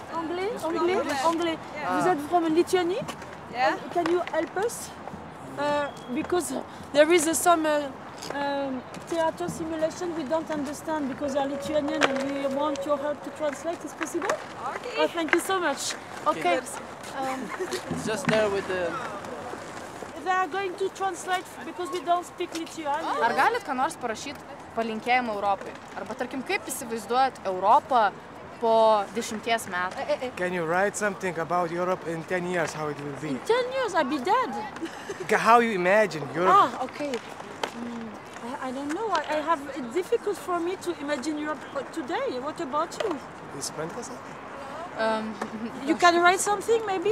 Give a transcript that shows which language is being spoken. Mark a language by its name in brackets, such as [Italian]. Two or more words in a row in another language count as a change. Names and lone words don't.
[French] Anglais. Vous êtes [English] from Lithuania? Yeah. Can you help us? because there is some theater simulation we don't understand because you're Lithuanian and we want your help to translate. Is possible? Okay. Oh, thank you so much. Okay. It's just there with the... They are going to translate because we don't speak Lithuanian. [Lithuanian] Ar galit ką nors parašyti palinkėjimą Europai? Arba tarkim, kaip įsivaizduojat Europą po 10 metų? [English] Can you write something about Europe in 10 years, how it will be? In 10 years I'll be dead. How you imagine Europe? Ah, okay. I don't know. I have it's difficult for me to imagine Europe today. What about you? You can write something maybe?